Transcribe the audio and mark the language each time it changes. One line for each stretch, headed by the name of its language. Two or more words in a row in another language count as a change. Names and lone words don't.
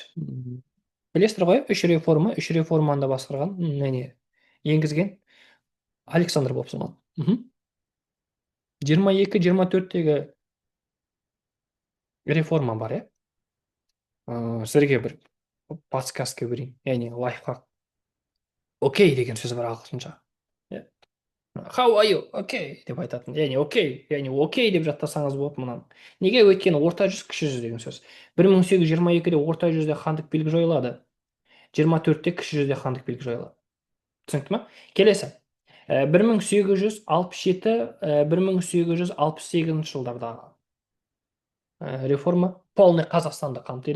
Kazakh: Білесіздер ғой, үш реформаны да басқарған, енгізген Александр болып саналады. 22-24-тегі реформа бар, иә. Сіздерге бір подсказка берейін, яғни лайфхак. Окей деген сөз бар ағылшынша. Иә.
English: How are you?
Kazakh: Окей деп айтатын. Окей деп жаттасаңыз болады мұнан. Неге? Өйткені орта жүз, кіші жүз деген сөз. 1822-де орта жүзде хандық билік жойылады. 24-те кіші жүзде хандық билік жойылады. Түсінікті ма? Келесі. 1867-1868 жылдардағы реформа полный Қазақстанды қамтиды.